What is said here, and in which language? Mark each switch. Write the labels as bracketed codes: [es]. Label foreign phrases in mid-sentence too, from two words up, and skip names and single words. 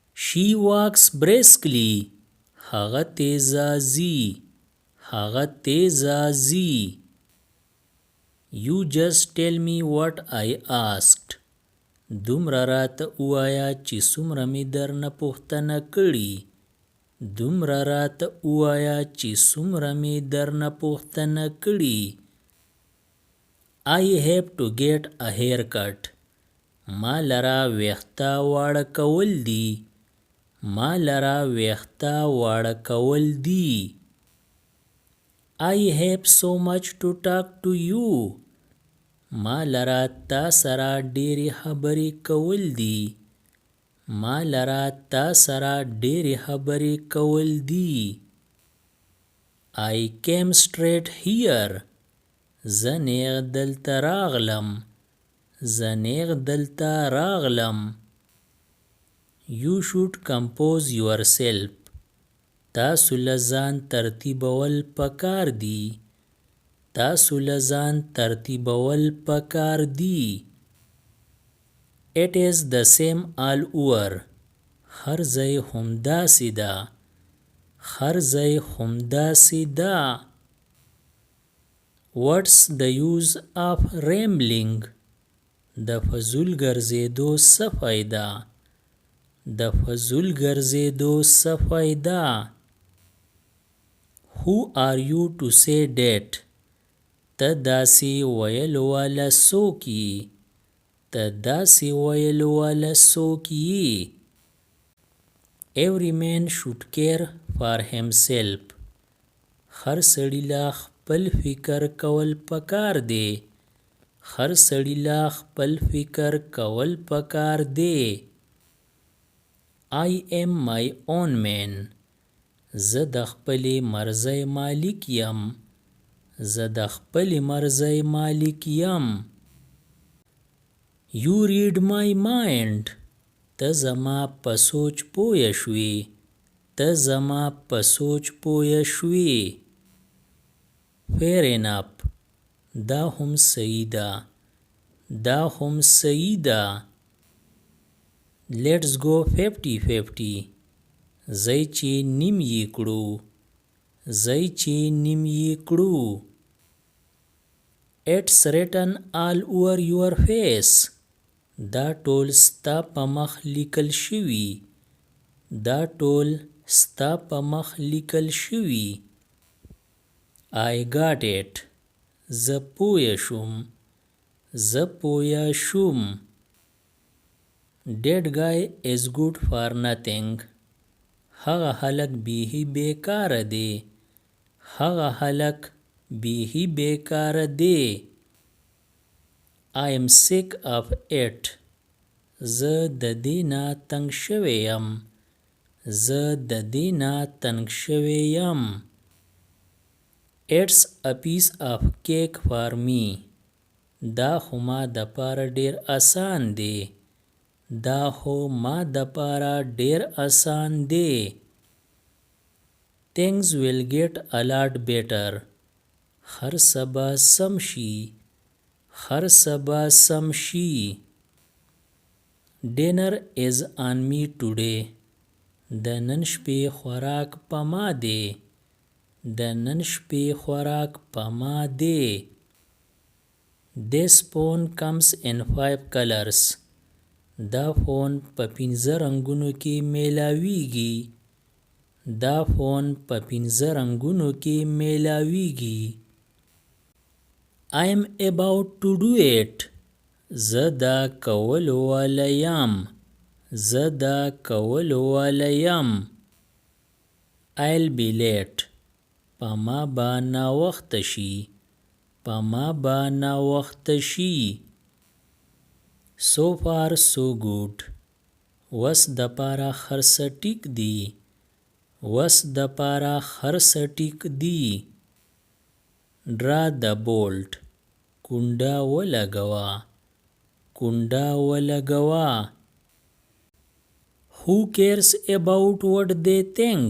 [en] She walks briskly. [ps] هغه تیزه ځي. هغه تیزه ځي. [en] You just tell me what I asked. [ps] دومره راته ووایه چې څومره مې درنه پوښتنه کړې. دومره راته ووایه چې څومره مې درنه پوښتنه کړې. [en] I have to get a haircut. [ps] ما لره ویښته واړه کول دي. ما لره ویښته واړه کول دي. [en] I have so much to talk to you. [ps] ما لره تا سره ډېرې خبرې کول دي. ما لره تا سره ډېرې خبرې کول دي. [en] I came straight here. [ps] زه نیغ دلته راغلم. زه نیغ دلته راغلم. [en] You should compose yourself. [ps] تاسو له ځان ترتیبول پکار دي. تاسو له ځان ترتیبول پکار دي. [en] It is the same all over. [ps] هر ځای همداسې ده. هر ځای همداسې ده. [en] What's the use of rambling? [ps] د فضول ګرځېدو څه فایده؟ د فضول ګرځېدو څه فایده؟ [en] Who are you to say that? [ps] ته داسې ویلو والا څوک یې؟ ته داسې ویلو والا څوک یې؟ [en] Every man should care for himself. [ps] هر سړي له خپل فکر کول پکار دی. هر سړي له خپل فکر کول پکار دی. [en] I am my own man. [ps] زه د خپلې مرضۍ مالک یم. زه د خپلې مرضۍ مالک یم. [en] You read my mind. [ps] ته زما په سوچ پوه شوې. ته زما په سوچ پوه شوې. [en] Fair enough. [ps] دا هم صحیح ده. دا هم صحیح ده. [en] Let's go 50-50. [ps] ځای چې نیم یې کړو. ځای چې نیم یې کړو. [en] It's written all over your face. [ps] دا ټول ستا په مخ لیکل شوي. دا ټول ستا په مخ لیکل شوي. [en] I got it. [ps] زه پوه شوم. زه پوه شوم. [en] That guy is good for nothing. [ps] هغه هلک بیخي بیکاره دی. هغه هلک بیخي بیکاره دی. [en] I am sick of it. [ps] زه د دې نه تنګ شوی یم. زه د دې نه تنګ شوی یم. [en] It's a piece of cake for me. [ps] دا خو ما دپاره ډېر اسان دی. دا خو ما دپاره ډېر اسان دی. [en] Things will get a lot better. [ps] هر څه به سم شي. هر څه به سم شي. [en] Dinner is on me today. [ps] د نن شپې خوراک په ما دی. د نن شپې خوراک په ما دی. [en] This phone comes in 5 colors. [ps] دا فون په 5 رنګونو کې میلاویږي. دا فون په 5 رنګونو کې میلاویږي. [en] I am about to do it. [ps] زه دا کولو والا یم. زه دا کولو والا یم. [en] I'll be late. [ps] په ما به ناوخته شي. په ما به ناوخته شي. [en] So far so good. [ps] وس دپاره هر څه ټیک دي. وس دپاره هر څه ټیک دي. [en] Draw the bolt. [ps] کونډه ولګوه. کونډه ولګوه. [en] Who cares about what they think?